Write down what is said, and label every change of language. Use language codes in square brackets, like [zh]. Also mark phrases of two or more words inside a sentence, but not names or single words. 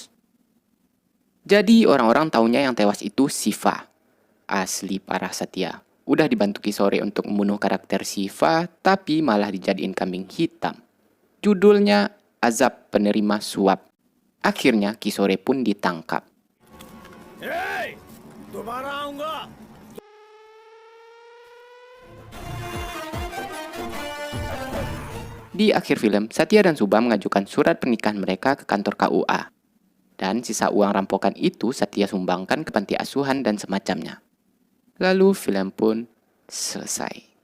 [id] Jadi orang-orang taunya yang tewas itu Shiva. Asli parah Satya. Udah dibantu Kisore untuk membunuh karakter Shiva, tapi malah dijadiin kambing hitam. Judulnya Azab Penerima Suap. Akhirnya Kisore pun ditangkap. [hi] Hey, दोबारा आऊंगा [id] Di akhir film, Satya dan Subha mengajukan surat pernikahan mereka ke kantor KUA. Dan sisa uang rampokan itu Satya sumbangkan ke panti asuhan dan semacamnya. Lalu film pun selesai.